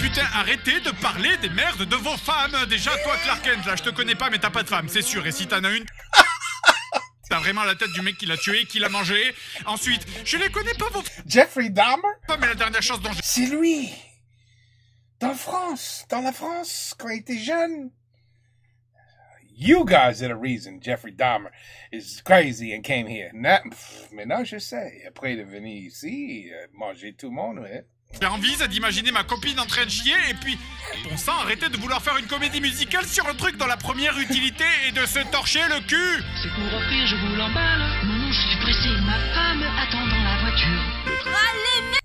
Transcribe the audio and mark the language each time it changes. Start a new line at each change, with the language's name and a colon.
French: Putain, arrêtez de parler des merdes de vos femmes. Déjà, toi, Clark Kent, là, je te connais pas, mais t'as pas de femme, c'est sûr. Et si t'en as une... T'as vraiment la tête du mec qui l'a tué, qui l'a mangé. Ensuite, je les connais pas vos... Jeffrey Dahmer? Mais la dernière chose dont je... C'est lui. Dans la France, quand il était jeune.
English: You guys are the reason Jeffrey Dahmer is crazy and came here.
French: Maintenant, je sais. Après, il est venu ici, manger tout le monde, ouais. J'ai envie d'imaginer ma copine en train de chier et puis... Bon sang, arrêtez de vouloir faire une comédie musicale sur un truc dont la première utilité est de se torcher le cul. C'est pour offrir, je vous l'emballe. Non, je suis pressé. Ma femme attend dans la voiture.